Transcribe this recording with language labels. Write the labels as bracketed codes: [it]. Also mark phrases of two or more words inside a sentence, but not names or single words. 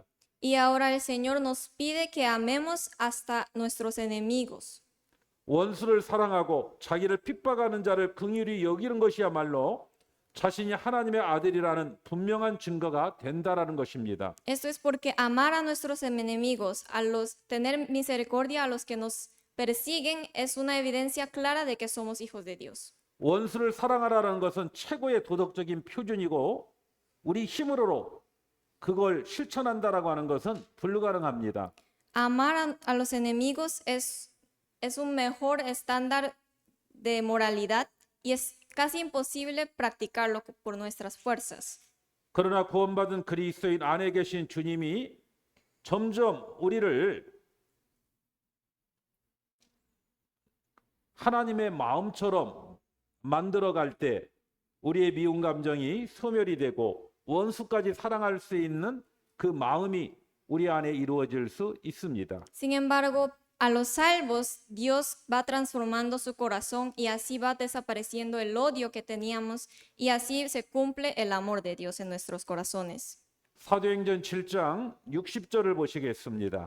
[es] Y ahora el Señor nos pide que amemos hasta nuestros enemigos. [ko] 원수를 사랑하고 자기를 핍박하는 자를 긍휼히 여기는 것이야말로 자신이 하나님의 아들이라는 분명한 증거가 된다라는 것입니다. [es] Esto es porque amar a nuestros enemigos, tener misericordia a los que nos persiguen, es una evidencia clara de que somos hijos de Dios. [ko] 원수를 사랑하라는 것은 최고의 도덕적인 표준이고 우리 힘으로 그걸 실천한다라고 하는 것은 불가능합니다. [es] Amar a los enemigos es un mejor estándar de moralidad y es casi imposible practicarlo por nuestras fuerzas. [ko] 그러나 구원받은 그리스도인 안에 계신 주님이 점점 우리를 하나님의 마음처럼 만들어갈 때 우리의 미운 감정이 소멸이 되고 원수까지 사랑할 수 있는 그 마음이 우리 안에 이루어질 수 있습니다. [es] Sin embargo, a los salvos, Dios va transformando su corazón y así va desapareciendo el odio que teníamos y así se cumple el amor de Dios en nuestros corazones. [ko] 사도행전 7장 60절을 보시겠습니다.